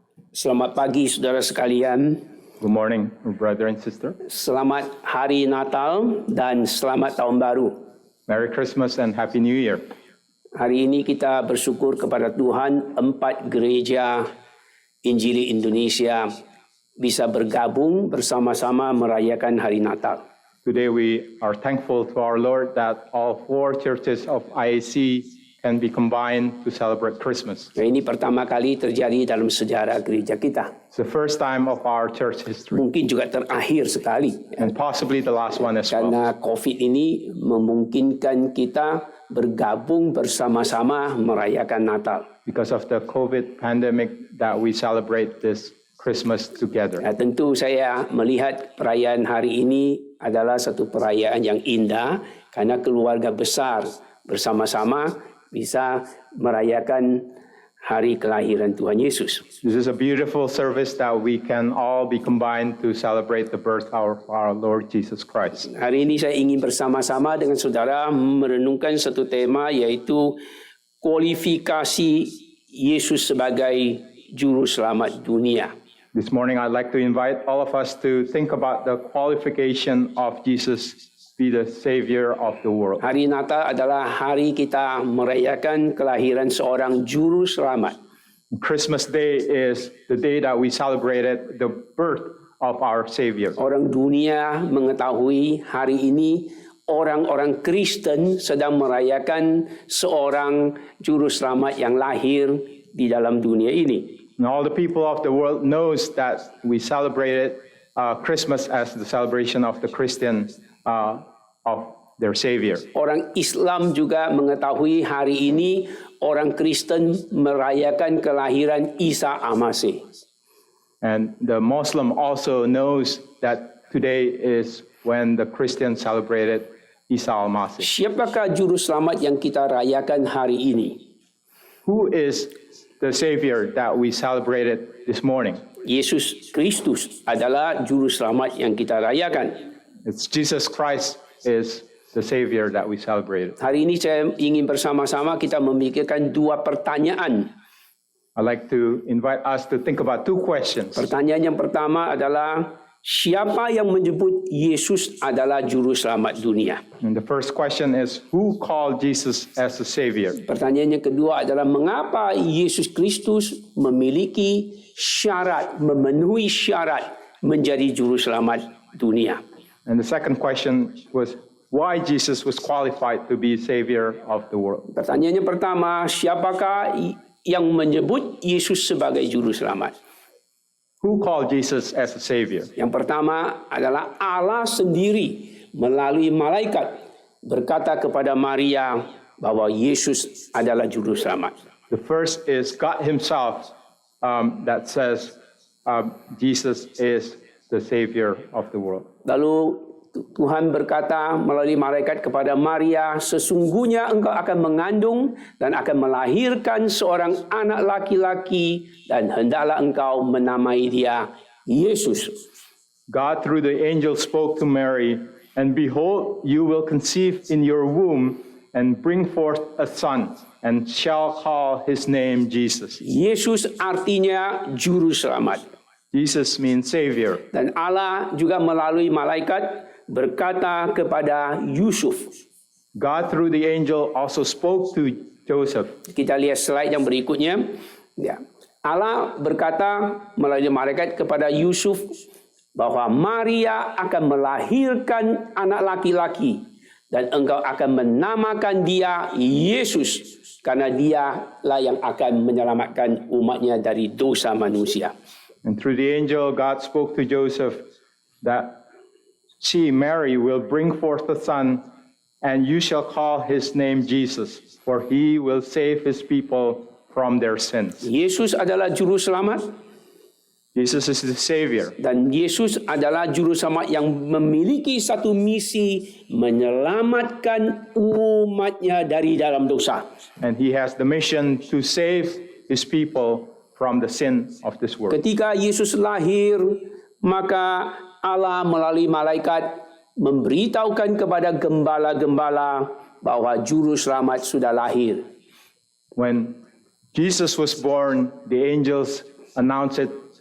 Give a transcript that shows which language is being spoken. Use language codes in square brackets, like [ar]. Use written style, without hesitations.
[id] Selamat pagi saudara sekalian. [en] Good morning, brother and sister. [id] Selamat Hari Natal dan selamat Tahun Baru. [en] Merry Christmas and Happy New Year. [id] Hari ini kita bersyukur kepada Tuhan 4 gereja Injili Indonesia bisa bergabung bersama-sama merayakan Hari Natal. [en] Today we are thankful to our Lord that all 4 churches of IAC can be combined to celebrate Christmas. [id] Nah, ini pertama kali terjadi dalam sejarah gereja kita. [en] It's the first time of our church history [id] Mungkin juga terakhir sekali. [en] and possibly the last one as well. [id] Karena COVID ini memungkinkan kita bergabung bersama-sama merayakan Natal. [en] Because of the COVID pandemic that we celebrate this Christmas together. [id] Nah, tentu saya melihat perayaan hari ini adalah satu perayaan yang indah karena keluarga besar bersama-sama bisa merayakan hari kelahiran Tuhan Yesus. [en] This is a beautiful service that we can all be combined to celebrate the birth of our Lord Jesus Christ. [id] Hari ini saya ingin bersama-sama dengan saudara merenungkan satu tema yaitu kualifikasi Yesus sebagai juru selamat dunia. [en] This morning I'd like to invite all of us to think about the qualification of Jesus be the Savior of the world. [id] Hari Natal adalah hari kita merayakan kelahiran seorang juru selamat. [en] Christmas Day is the day that we celebrated the birth of our Savior. [id] Orang dunia mengetahui hari ini orang-orang Kristen sedang merayakan seorang juru selamat yang lahir di dalam dunia ini. [en] And all the people of the world knows that we celebrated Christmas as the celebration of the Christian of their Savior. [id] Orang Islam juga mengetahui hari ini orang Kristen merayakan kelahiran Isa Al-Masih. [en] And the Muslim also knows that today is when the Christians celebrated Isa al-Masih. [id] Siapakah juru selamat yang kita rayakan hari ini? [en] Who is the Savior that we celebrated this morning? [id] Yesus Kristus adalah juru selamat yang kita rayakan. [en] It's Jesus Christ is the Savior that we celebrated. [id] Hari ini saya ingin bersama-sama kita memikirkan 2 pertanyaan. [en] I'd like to invite us to think about 2 questions. [id] Pertanyaan yang pertama adalah, siapa yang menyebut Yesus adalah juru selamat dunia? [en] And the first question is, who called Jesus as the Savior? [id] Pertanyaan yang kedua adalah, mengapa Yesus Kristus memiliki syarat, memenuhi syarat menjadi juru selamat dunia? [en] And the second question was, why Jesus was qualified to be Savior of the world? [id] Pertanyaan yang pertama, siapakah yang menyebut Yesus sebagai juru selamat? [en] Who called Jesus as a Savior? [id] Yang pertama adalah Allah sendiri melalui malaikat berkata kepada Maria bahwa Yesus adalah juru selamat. [en] The first is God Himself that says Jesus is the Savior of the world. [id] Lalu Tuhan berkata melalui malaikat kepada Maria, sesungguhnya engkau akan mengandung dan akan melahirkan seorang anak laki-laki dan hendaklah engkau menamai dia Yesus. [en] God through the angel spoke to Mary, and behold, you will conceive in your womb and bring forth a son, and shall call his name Jesus. [id] Yesus artinya juru selamat. [en] Jesus means Savior. [id] Dan Allah juga melalui malaikat berkata kepada Yusuf. [en] God through the angel also spoke to Joseph. [id] Kita lihat slide yang berikutnya. Ya. Allah berkata melalui malaikat kepada Yusuf bahwa Maria akan melahirkan anak laki-laki dan engkau akan menamakan dia Yesus karena dialah yang akan menyelamatkan umatnya dari dosa manusia. [en] And through the angel, God spoke to Joseph that she, Mary, will bring forth a son, and you shall call his name Jesus, for he will save his people from their sins. [id] Yesus adalah juru selamat. [en] Jesus is the Savior. [id] Dan Yesus adalah juru selamat yang memiliki satu misi menyelamatkan umatnya dari dalam dosa. [en] And he has the mission to save his people from the sin of this world. [id] Ketika Yesus lahir, maka Allah melalui malaikat memberitahukan kepada gembala-gembala bahwa juru selamat sudah lahir. [en] When Jesus was born, the angels announced it